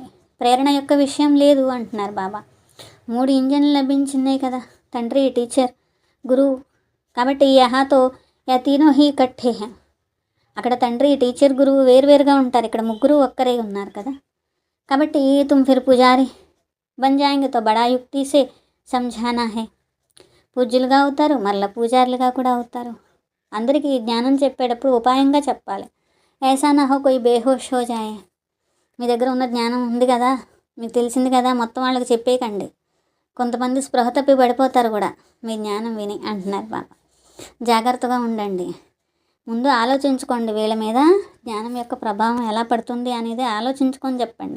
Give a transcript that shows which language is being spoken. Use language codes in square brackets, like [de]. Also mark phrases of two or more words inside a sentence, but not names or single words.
[te] ప్రేరణ యొక్క విషయం లేదు అంటున్నారు బాబా. 3 ఇంజన్లు లభించినాయి కదా, తండ్రి, టీచర్, గురువు. [hi] కాబట్టి यहाँ तो ये तीनों ही इकट्ठे हैं. [te] అక్కడ తండ్రి, టీచర్, గురువు వేరువేరుగా ఉంటారు. ఇక్కడ ముగ్గురు ఒక్కరే ఉన్నారు కదా. [hi] కాబట్టి तुम फिर पुजारी बन जाएंगे तो बड़ा युक्ति से समझाना है. [te] పూజ్యులుగా అవుతారు, మళ్ళీ పూజారులుగా కూడా అవుతారు. అందరికీ జ్ఞానం చెప్పేటప్పుడు ఉపాయంగా చెప్పాలి. [hi] ऐसा ना हो कोई बेहोश हो जाए. [te] మీ దగ్గర ఉన్న జ్ఞానం ఉంది కదా, మీకు తెలిసింది కదా, మొత్తం వాళ్ళకి చెప్పేయకండి. కొంతమంది స్పృహ తప్పి పడిపోతారు కూడా మీ జ్ఞానం విని అంటున్నారు బాబా. జాగ్రత్తగా ఉండండి. ముందు ఆలోచించుకోండి, వీళ్ళ మీద జ్ఞానం యొక్క ప్రభావం ఎలా పడుతుంది అనేది ఆలోచించుకొని చెప్పండి.